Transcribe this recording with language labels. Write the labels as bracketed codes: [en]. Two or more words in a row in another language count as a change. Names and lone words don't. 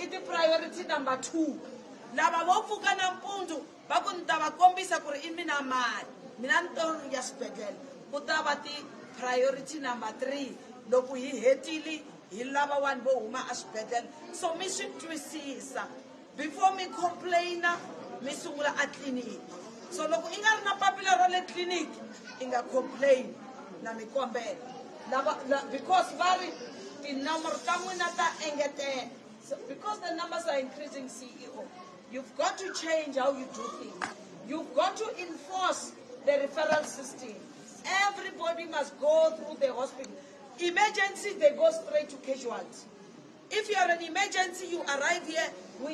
[ts] ti [en] priority number 2 [ts] lava vo pfuka nampundzu va ku ni ta va kombisa ku ri I mina mali mina ni to ya xibedhlele ku ta va ti [en] priority number 3 [ts] loko hi hetile hi lava wani vo huma a swibedhlele so mi swi twisisa before mi complaina mi sungula a tliliniki so loko I nga ri na papila ra le tliliniki I nga complain na mi kombela because va ri tinomboro ta n'wina ta engetela so [en] because the numbers are increasing CEO you've got to change how you do things you've got to enforce the referral system everybody must go through the hospital emergency they go straight to casualty if you are an emergency you arrive here we